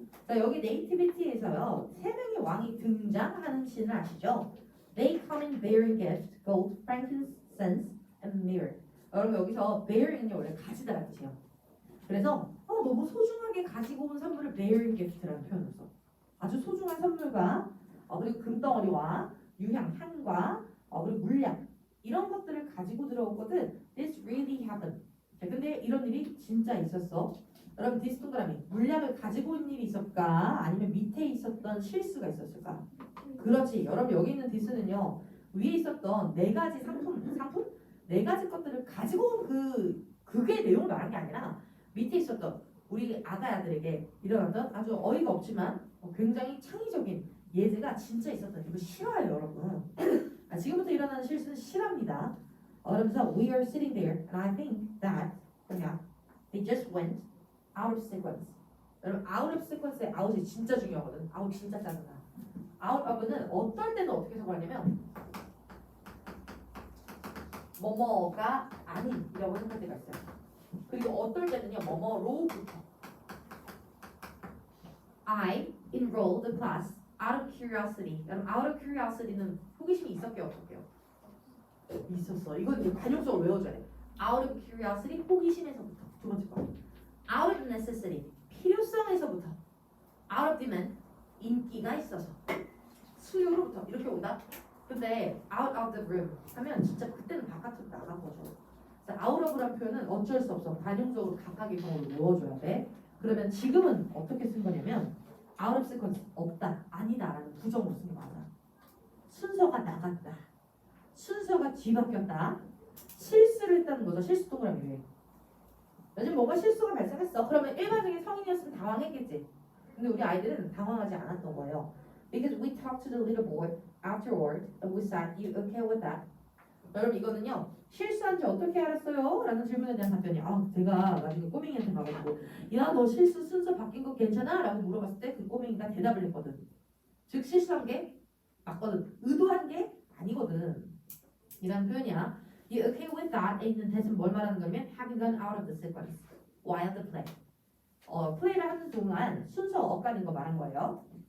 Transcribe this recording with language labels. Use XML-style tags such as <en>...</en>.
<ko>자, 여기 네이티비티에서요. 3명의 왕이 등장하는 씬을 아시죠?</ko> <en>They come in bearing gifts, gold, frankincense, and myrrh.</en> <ko>여러분 여기서 bearing은요 원래 가지다라는 뜻이에요. 그래서 너무 소중하게 가지고 온 선물을 bearing gift라는 표현을 써. 아주 소중한 선물과 그리고 금덩어리와 유향, 향과 그리고 물약 이런 것들을 가지고 들어오거든.</ko> <en>This really happened.</en> <ko>자, 근데 이런 일이 진짜 있었어. 여러분 디스 동그라미 물약을 가지고 온 일이 있었을까? 아니면 밑에 있었던 실수가 있었을까? 그렇지. 여러분 여기 있는 디스는요. 위에 있었던 네 가지 상품? 네 가지 것들을 가지고 온 그게 내용을 말한 게 아니라 밑에 있었던 우리 아가야들에게 일어났던 아주 어이가 없지만 굉장히 창의적인 예제가 진짜 있었던 이거 실화예요 여러분. 지금부터 일어나는 실수는 실화입니다. 그러면서</ko> <en>we are sitting there and I think that</en> <ko>그냥</ko> <en>they just went out of sequence.</en> <ko>여러분 out of sequence의 out이 진짜 중요하거든. out 진짜 짜증나. out of는 어떨 때는 어떻게 해석하냐면 뭐뭐가 아닌이라고 생각할 때가 있어요. 그리고 어떨 때는요 뭐뭐로부터</ko> <en>I enrolled the class out of curiosity.</en> <ko>여러분 out of curiosity는 호기심이 있었게요 없었게요? 있었어. 이건 관용적으로 외워줘야 돼. out of curiosity 호기심에서부터 두 번째 거. out of necessity 필요성에서부터 out of demand 인기가 있어서 수요로부터 이렇게 온다. 근데 out of the room 하면 진짜 그때는 바깥으로 나간 거죠. out of란 표현은 어쩔 수 없어. 관용적으로 각각의 경우를 외워줘야 돼. 그러면 지금은 어떻게 쓴 거냐면 out of sequence 없다, 아니다라는 부정으로 쓴 게 맞아. 순서가 나갔다. 순서가 뒤바뀌었다. 실수를 했다는 거죠. 실수 동그라미. 요즘 뭔가 실수가 발생했어. 그러면 일반적인 성인이었으면 당황했겠지. 근데 우리 아이들은 당황하지 않았던 거예요.</ko> <en>Because we talked to the little boy afterward and we said, "You okay with that?"</en> <ko>여러분 이거는요. 실수한지 어떻게 알았어요? 라는 질문에 대한 답변이 제가 나중에 꼬맹이한테 가가지고 야 너 실수 순서 바뀐 거 괜찮아? 라고 물어봤을 때 그 꼬맹이가 대답을 했거든. 즉 실수한 게 맞거든. 의도한 게 아니거든. 이라는 표현이야.</ko> <en>You okay with that?</en> <ko>있는 대신 뭘 말하는 거냐면</ko> <en>having gone out of the sequence while the play.</en> <ko>플레이를 하는 동안 순서 엇갈린 거 말한 거예요.</ko>